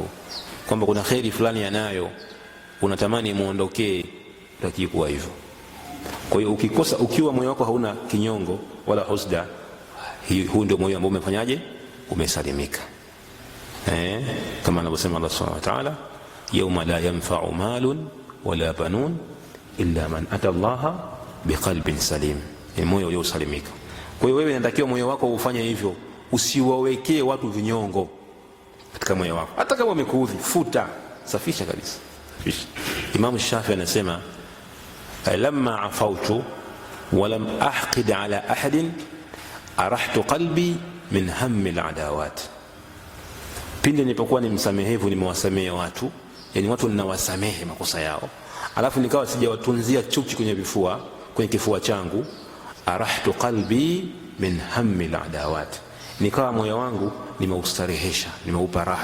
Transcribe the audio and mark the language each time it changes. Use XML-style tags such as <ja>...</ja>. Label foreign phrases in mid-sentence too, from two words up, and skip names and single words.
<sw>Kwamba kuna khairi fulani yanayo, unatamani muondokee, unatakiwa kuwa hivyo. Kwa hiyo ukiwa moyo wako hauna kinyongo wala husda, huu ndio moyo ambao umefanyaje? Umesalimika. Kama anavyosema</sw> <ar>الله سبحانه وتعالى, يوم لا ينفع مال ولا بنون إلا من أتى الله بقلب سليم.</ar> <sw>Ni moyo uliosalimika. Kwa hiyo wewe unatakiwa moyo wako ufanye hivyo, usiwawekee watu vinyongo katika moyo wako. Hata kama wamekuudhi, futa, safisha kabisa. Safisha. Imam Shafi anasema</sw> <ar>لما عفوت ولم أحقد على أحد أرحت قلبي من هم العداوات.</ar> <sw>Pindi nilipokuwa ni msamehevu, nimewasamehe watu, yani watu ninawasamehe makosa yao, alafu nikawa sijawatunzia chuki kwenye kifua changu,</sw> <ar>أرحت قلبي من هم العداوات,</ar> <sw>nikawa moyo wangu nimeustarehesha, nimeupa raha.</sw>